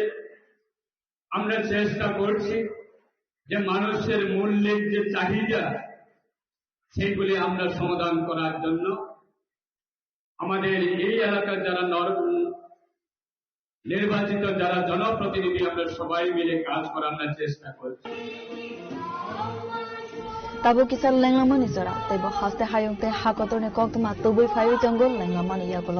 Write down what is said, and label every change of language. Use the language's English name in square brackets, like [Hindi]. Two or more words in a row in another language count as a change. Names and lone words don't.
[Bangla] আমরা চেষ্টা করছি যে মানুষের মৌলিক যে চাহিদা সেগুলি আমরা সমাধান করার জন্য আমাদের এই এলাকার যারা নির্বাচিত যারা জনপ্রতিনিধি আমরা সবাই মিলে কাজ করার আমরা চেষ্টা করছি। [Kok Borok] Tabu kisar lenglamani zara tebo haste hayongte hakotone koktuma tubui fayu jangol lenglamani yagulo.